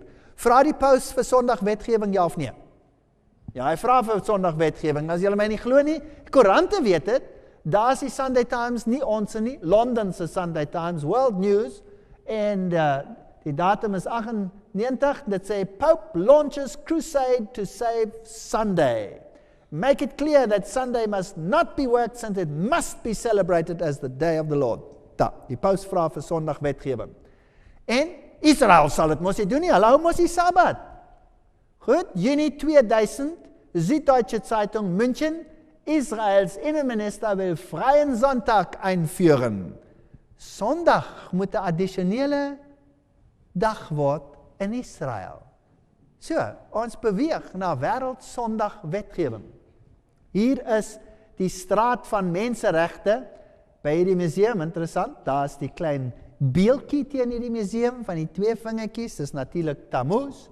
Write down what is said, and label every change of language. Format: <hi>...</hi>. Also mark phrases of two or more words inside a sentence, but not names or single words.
<af>Vra die paus vir Sondag wetgewing, ja of nee? Ja, hy vra vir Sondag wetgewing, as julle my nie glo nie, die koerante weet dit, daar is die Sunday Times, nie ons nie, Londen se Sunday Times, World News, en die datum is 98, dit sê,</af> <en>Pope launches crusade to save Sunday. Make it clear that Sunday must not be worked, since it must be celebrated as the day of the Lord.</en> <af>Die paus vra vir Sondag wetgewing. En Israel sal dit mos nie doen nie, hulle hou mos die Sabbat. Goed,</af> <de>Juni 2000, Süddeutsche Zeitung München, Israels Innenminister will freien Sonntag einführen.</de> <af>Sondag moet 'n addisionele dag word in Israel. So, ons beweeg na wêreld Sondag wetgewing. Hier is die straat van menseregte by hierdie museum, interessant, daar is die klein beeldjie teen hierdie museum van die 2 vingertjies, dis natuurlik Tammuz.</af>